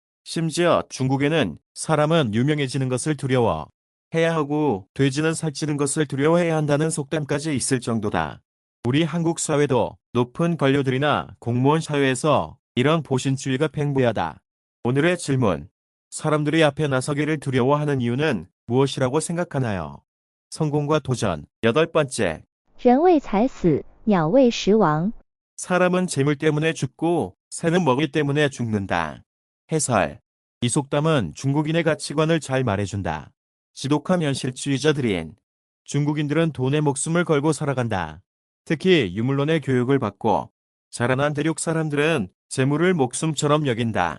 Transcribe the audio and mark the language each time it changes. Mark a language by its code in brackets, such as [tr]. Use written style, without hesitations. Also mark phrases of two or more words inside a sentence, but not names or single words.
[ko] 심지어 중국에는 사람은 유명해지는 것을 두려워 해야 하고 돼지는 살찌는 것을 두려워해야 한다는 속담까지 있을 정도다. 우리 한국 사회도 높은 관료들이나 공무원 사회에서 이런 보신주의가 팽배하다. 오늘의 질문. 사람들이 앞에 나서기를 두려워하는 이유는 무엇이라고 생각하나요? 성공과 도전. 8번째. [zh] 人为财死，鸟为食亡。 [ko] 사람은 재물 때문에 죽고 새는 먹이 때문에 죽는다. 해설. 이 속담은 중국인의 가치관을 잘 말해준다. 지독한 현실주의자들인 중국인들은 돈에 목숨을 걸고 살아간다. 특히 유물론의 교육을 받고 자라난 대륙 사람들은 재물을 목숨처럼 여긴다.